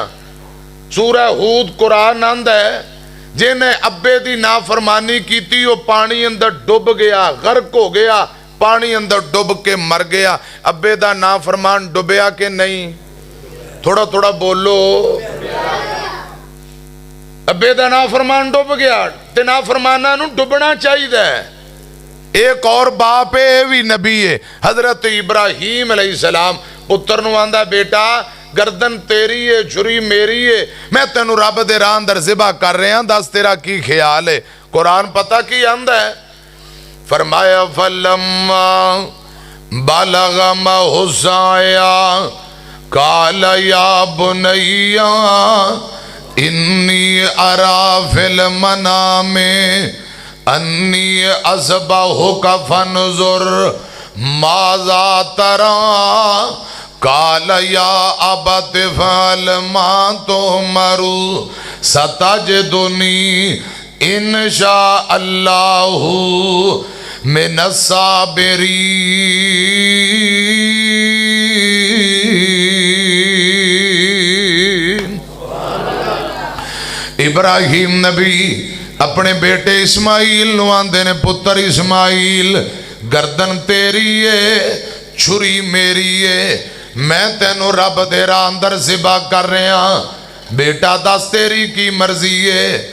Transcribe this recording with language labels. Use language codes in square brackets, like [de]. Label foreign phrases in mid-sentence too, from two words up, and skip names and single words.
[pa] سورہ ہود قرآن آندا ہے جنہیں ابے دی نافرمانی کیتی وہ پانی اندر ڈوب گیا، غرق ہو گیا، پانی اندر ڈوب کے مر گیا۔ ابے دا نافرمان ڈوبیا کہ نہیں؟ تھوڑا تھوڑا بولو۔ ابے دا نافرمان ڈوب گیا، تے نافرمانہ نو ڈوبنا چاہیے ہے۔ [ur] ایک اور باپ ہے بھی نبی ہے، حضرت ابراہیم علیہ السلام، [pa] پتر نو آندا بیٹا گردن تیری ہے چھری میری ہے، میں تینو رب دے راہ اندر ذبح کر رہے ہیں، دس تیرا کی خیال ہے؟ قرآن پتہ کی آندا ہے؟ فرمایا [ar] فلما بلغ معہ السعی قال یا بنی انی اری فی المنام انی اذبحک فانظر ماذا تری قال یا ابت افعل ما تؤمر ستجدنی ان شاء اللہ من الصابرین۔ [pa] ابراہیم نبی اپنے بیٹے اسماعیل نو آندے نے پتر اسماعیل گردن تیری ہے چھری میری ہے، میں تینو رب دے راہ اندر ذبح کر رہے ہیں، بیٹا دس تیری کی مرضی ہے؟